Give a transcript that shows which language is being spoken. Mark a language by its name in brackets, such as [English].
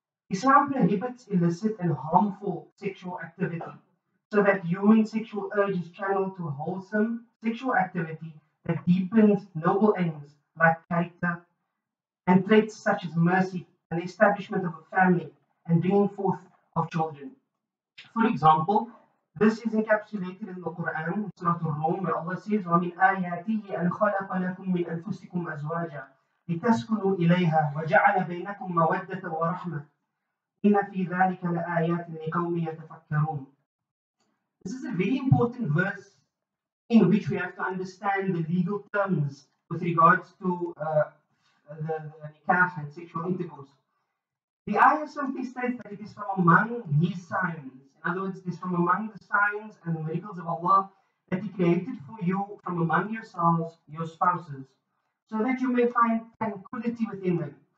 [English] Islam prohibits illicit and harmful sexual activity so that human sexual urge is channeled to wholesome sexual activity that deepens noble aims like character and traits such as mercy and the establishment of a family and bringing forth of children. For example, this is encapsulated in the Quran, Surah Al-Rum, where Allah says, [Arabic] وَمِنْ آيَاتِهِ أَنْ خَلَقَ لَكُم مِّنْ أَنفُسِكُمْ أَزْوَاجًا لِتَسْكُنُوا إِلَيْهَا وَجَعَلَ بَيْنَكُم مَّوَدَّةً وَرَحْمَةً إِنَّ فِي ذَلِكَ لَآيَاتٍ لِقَوْمٍ يَتَفَكَّرُونَ. [English] This is a very important verse in which we have to understand the legal terms with regards to the nikah and sexual intercourse. The ayah simply states that it is from among His signs. In other words, it is from among the signs and the miracles of Allah that He created for you from among yourselves, your spouses, so that you may find tranquility within them.